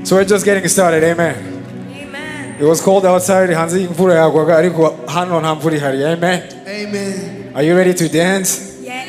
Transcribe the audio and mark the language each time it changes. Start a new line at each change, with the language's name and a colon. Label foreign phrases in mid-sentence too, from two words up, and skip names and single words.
English: So we're just getting started. Amen. Amen. It was cold outside.
Kinyarwanda: Hanzi imvura yagwaga ariko hano nta mvura ihari.
English: Amen. Amen. Are you ready to dance? Yes.